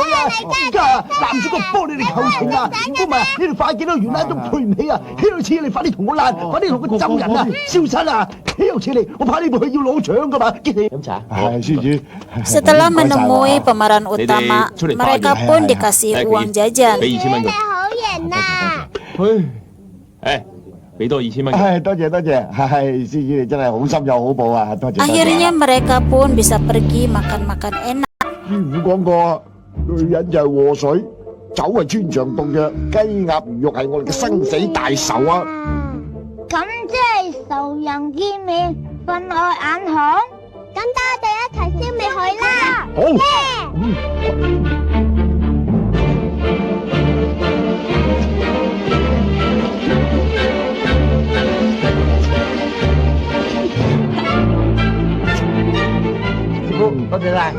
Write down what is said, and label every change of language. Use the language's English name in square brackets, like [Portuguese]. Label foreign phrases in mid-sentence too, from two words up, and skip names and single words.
[Indonesian] Setelah menemui pemeran utama, mereka pun dikasih uang jajan. Akhirnya mereka pun bisa pergi makan-makan enak. [Cantonese] 師傅講過，女人就係禍水，酒係穿腸毒藥，雞鴨魚肉係我哋嘅生死大仇啊！咁即係仇人見面，分外眼紅。咁等我哋一齊消滅佢啦！好。師傅，多謝晒。